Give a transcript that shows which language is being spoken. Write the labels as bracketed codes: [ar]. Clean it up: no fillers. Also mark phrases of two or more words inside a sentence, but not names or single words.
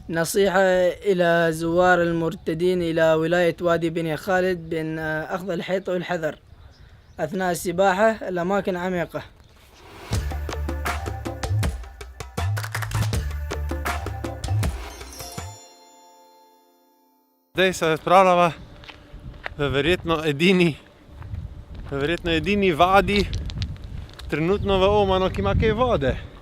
[ar] نصيحة إلى زوار المرتدين إلى ولاية وادي بني خالد بأن أخذ الحيط والحذر أثناء السباحة. الأماكن عميقة. [sl] Zdaj se odpravljava v verjetno edini vadi trenutno v Omanu, ki ima kaj vode.